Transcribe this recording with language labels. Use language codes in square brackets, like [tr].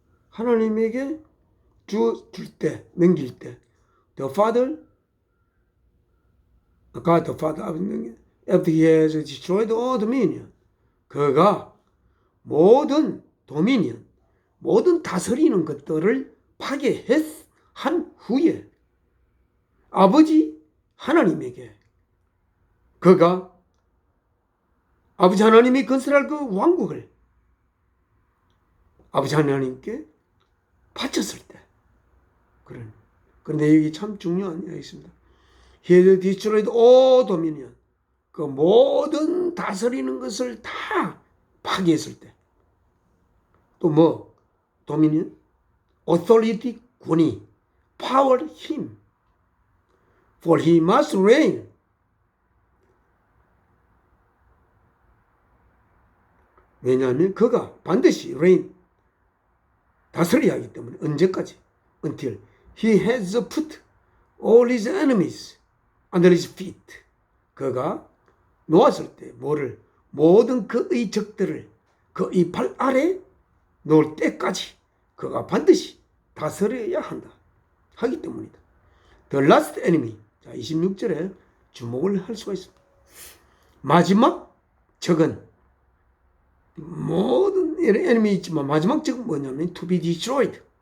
[ko] 하나님에게 줄 때, 넘길 때, [en] the Father, God the Father, after he has destroyed all dominion, [ko] 그가 모든 도미니언, 모든 다스리는 것들을 파괴한 후에 아버지 하나님에게 그가 아버지 하나님이 건설할 그 왕국을 아버지 하나님께 바쳤을 때 그런데 여기 참 중요한 이야기가 있습니다. [en] He has destroyed all dominion. [ko] 그 모든 다스리는 것을 다 파괴했을 때 또 뭐 dominion, authority, 권위, power, 힘. [en] For he must reign. [ko] 왜냐하면 그가 반드시 reign, 다스려야 하기 때문에 언제까지? [en] Until he has put all his enemies under his feet. [ko] 그가 놓았을 때 뭐를? 모든 그의 적들을 그의 발 아래 놓을 때까지 그가 반드시 다스려야 한다 하기 때문이다. [en] The last enemy. [ko] 자, 26절에 주목을 할 수가 있습니다. 마지막 적은 모든 에너미 있지만 마지막 적은 뭐냐면 [en] to be destroyed.